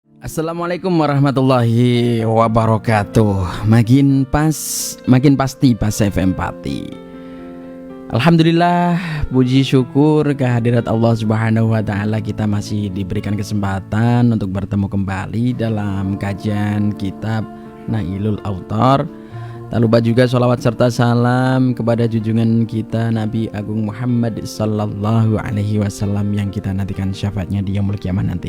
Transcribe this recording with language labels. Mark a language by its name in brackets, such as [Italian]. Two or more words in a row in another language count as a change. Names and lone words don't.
[Arabic] السلام عليكم ورحمة الله وبركاته. [Indonesian] Makin pasti pas FM Pati. Alhamdulillah, puji syukur kehadirat Allah [Arabic] سبحانه وتعالى, [Indonesian] kita masih diberikan kesempatan untuk bertemu kembali dalam kajian kitab Nailul Autar. Tak lupa juga sholawat serta salam kepada junjungan kita Nabi Agung Muhammad [Arabic] صلى الله عليه وسلم [Indonesian] yang kita nantikan syafaatnya di [Arabic] يوم القيامة [Indonesian] nanti.